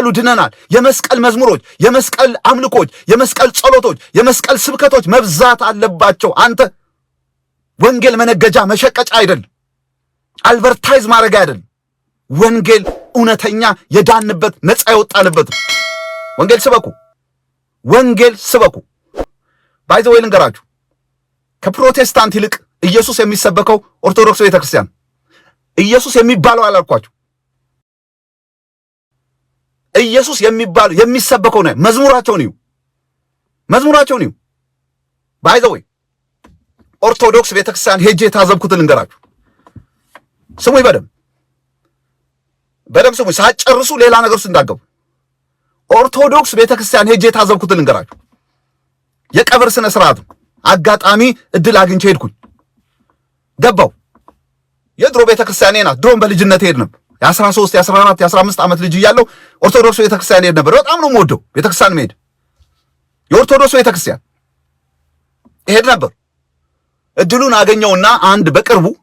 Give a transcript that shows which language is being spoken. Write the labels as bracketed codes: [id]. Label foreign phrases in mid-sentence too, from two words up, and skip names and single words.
[am] ድነናል። የመስቀል መዝሙሮች፣ የመስቀል አምልኮች፣ የመስቀል ጸሎቶች፣ የመስቀል ስብከቶች መብዛት አለባቸው። አንተ ወንጌል መነገጃ መሸቀጫ አይደለም። አልቨርታይዝ ማድረግ አይደለም። ወንጌል እውነተኛ የዳንበት ነፃ የወጣንበት ወንጌል ስበኩ። ወንጌል ስበኩ። ባይዘው ልንገራችሁ፣ ከፕሮቴስታንት ይልቅ ኢየሱስ የሚሰበከው ኦርቶዶክስ ቤተክርስቲያን። ኢየሱስ የሚባለው አላልኳችሁ። ኢየሱስ የሚባለው የሚሰበከው ነው። መዝሙራቸውን እዩ፣ መዝሙራቸውን እዩ። ባይዘው ኦርቶዶክስ ቤተክርስቲያን ሄጄ የታዘብኩትን ልንገራችሁ። ስሙኝ፣ በደም ስሙኝ፣ ሳትጨርሱ ሌላ ነገር ውስጥ እንዳገቡ። ኦርቶዶክስ ቤተክርስቲያን ሄጄ የታዘብኩትን ልንገራችሁ። የቀብር ስነ ስርዓት አጋጣሚ እድል አግኝቼ ሄድኩኝ። ገባው። የድሮ ቤተክርስቲያኔ ናት። ድሮም በልጅነት ሄድ ነበር። የ13 የ14 የ15 ዓመት ልጅ እያለሁ ኦርቶዶክስ ቤተክርስቲያን ሄድ ነበር። በጣም ነው የምወደው ቤተክርስቲያን መሄድ። የኦርቶዶክስ ቤተክርስቲያን ሄድ ነበር። እድሉን አገኘውና አንድ በቅርቡ